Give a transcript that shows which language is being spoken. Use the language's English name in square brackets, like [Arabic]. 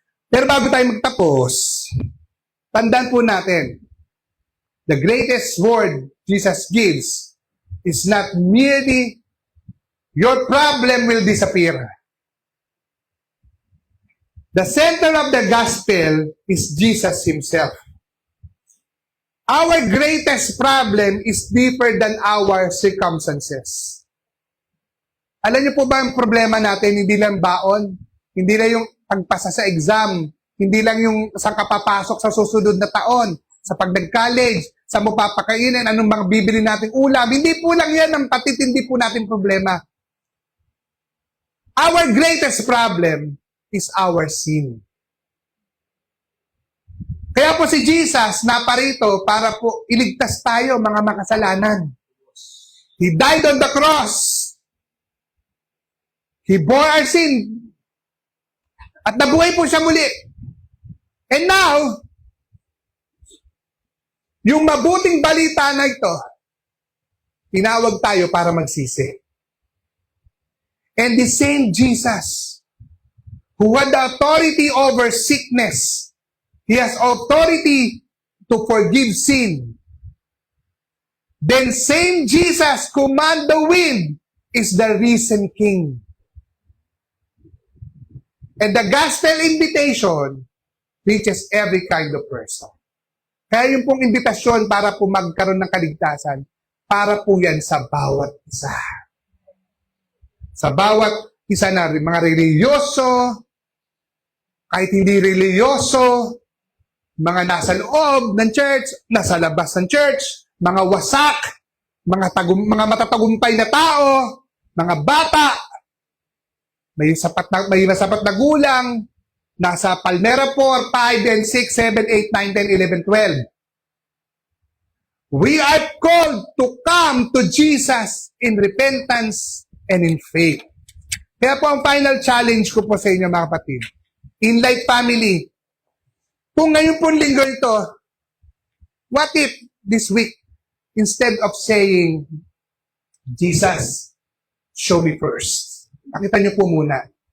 [Filipino] Pero bago tayo magtapos, tandaan po natin, [English] the greatest word Jesus gives is not merely your problem will disappear. The center of the gospel is Jesus Himself. Our greatest problem is deeper than our circumstances. [Filipino] Alam niyo po ba ang problema natin, hindi lang baon, hindi lang yung pagpasa sa exam, hindi lang yung saan ka papasok sa susunod na taon, sa pag nag-college, sa mo papakainin, anong mga bibili nating ulam. Hindi po lang yan ang patitindi po natin problema. [English] Our greatest problem is our sin. [Filipino] Kaya po si Jesus naparito para po iligtas tayo mga makasalanan. [English] He died on the cross. He bore our sin. [Filipino] At nabuhay po siya muli. [English] And now, [Filipino] yung mabuting balita na ito, tinawag tayo para magsisi. [English] And the same Jesus, who had the authority over sickness, He has authority to forgive sin. Then same Jesus command the wind is the risen King. And the gospel invitation reaches every kind of person. [Filipino] Kaya yung pong imbitasyon para po magkaroon ng kaligtasan, para po yan sa bawat isa. Sa bawat isa na mga religyoso, kahit hindi religyoso, mga nasa loob ng church, nasa labas ng church, mga wasak, mga matatagumpay na tao, mga bata, may masapat na gulang, nasa Palmera 4, 5, and 6, 7, 8, 9, 10, 11, 12. [English] We are called to come to Jesus in repentance and in faith. [Filipino] Kaya po ang final challenge ko po sa inyo mga kapatid, in Light Family, kung ngayon po linggo ito, [English] what if this week, instead of saying, Jesus, show me first. [Filipino] Nakita niyo po muna.